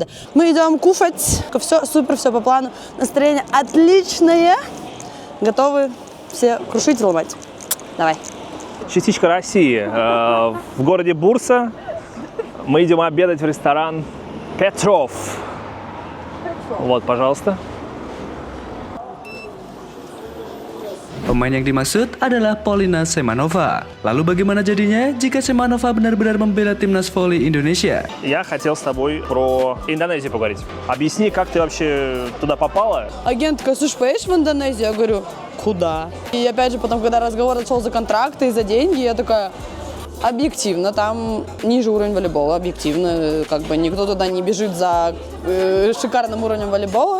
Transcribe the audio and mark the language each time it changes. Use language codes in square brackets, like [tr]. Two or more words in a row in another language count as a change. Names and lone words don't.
[ru] Мы идем кушать, все супер, все по плану, настроение отличное, готовы все крушить и ломать. Давай. Частичка России. В городе Бурса мы идем обедать в rесторан Petrov. Вот, пожалуйста. [id] Pemain yang dimaksud adalah Polina Semanova. Lalu bagaimana jadinya jika Semanova benar-benar membela timnas voli Indonesia? [ru] Я хотел с тобой про Индонезию поговорить. Объясни, как ты вообще туда попала? Агент такая: слушай, поедешь в Индонезию? Я говорю: куда? И опять же потом, когда разговор зашел за контракты и за деньги, я такая: объективно, там ниже уровень волейбола, объективно, как бы никто туда не бежит за шикарным уровнем волейбола.